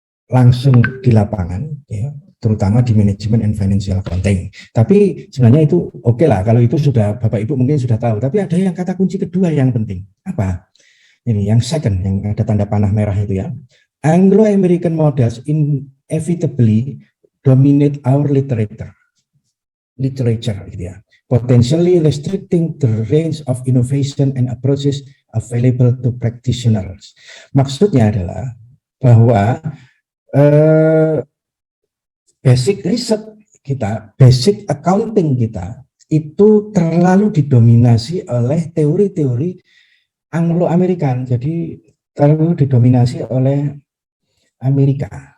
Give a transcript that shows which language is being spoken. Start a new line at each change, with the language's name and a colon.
Indonesian: langsung di lapangan, ya, terutama di manajemen
English: and financial accounting.
Indonesian: Tapi sebenarnya itu oke lah, kalau itu sudah Bapak Ibu mungkin sudah tahu. Tapi ada yang kata kunci kedua yang penting. Apa? Ini yang second, yang ada tanda panah merah itu ya.
English: Anglo-American models inevitably dominate our literature
Indonesian: gitu ya,
English: potentially restricting the range of innovation and approaches available to practitioners.
Indonesian: Maksudnya adalah bahwa basic riset kita, basic accounting kita itu terlalu didominasi oleh teori-teori Anglo-Amerikan, jadi terlalu didominasi oleh Amerika.